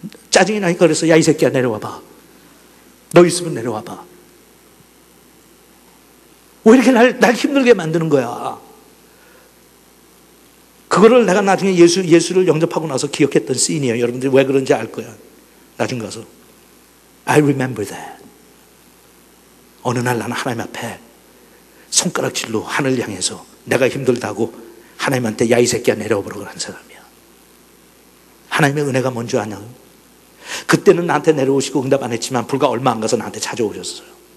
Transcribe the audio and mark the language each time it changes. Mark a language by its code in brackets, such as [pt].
[ko] 짜증이 나니까 그래서 야 이 새끼야 내려와봐. 너 있으면 내려와봐. 왜 이렇게 날 힘들게 만드는 거야. 그거를 내가 나중에 예수를 영접하고 나서 기억했던 씬이에요. 여러분들이 왜 그런지 알 거야. 나중 가서 [en] I remember that. [ko] 어느 날 나는 하나님 앞에 손가락질로 하늘 향해서 내가 힘들다고 하나님한테 야 이 새끼야 내려오라고 하는 사람이야. 하나님의 은혜가 뭔지 아냐? 그때는 나한테 내려오시고 응답 안 했지만 불과 얼마 안 가서 나한테 찾아오셨어요.